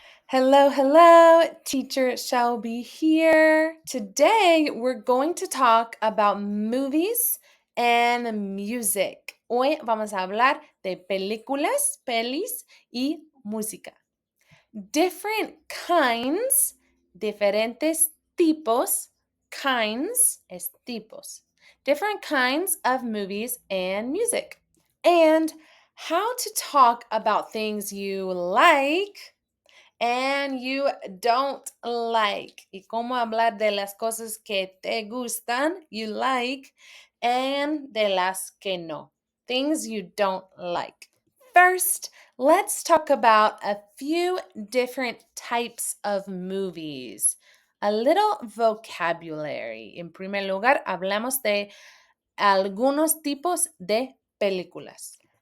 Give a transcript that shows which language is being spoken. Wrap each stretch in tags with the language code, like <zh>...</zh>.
<en>Hello, hello, teacher Shelby here. Today we're going to talk about movies and music.</en> <es>Hoy vamos a hablar de películas, pelis y música.</es> <en>Different kinds,</en> <es>diferentes tipos, kinds es tipos.</es> <en>Different kinds of movies and music. And how to talk about things you like and you don't like.</en> <es>Y cómo hablar de las cosas que te gustan,</es> <en>you like,</en> <es>and de las que no,</es> <en>things you don't like. First, let's talk about a few different types of movies. A little vocabulary.</en> <es>En primer lugar, hablamos de algunos tipos de películas.</es>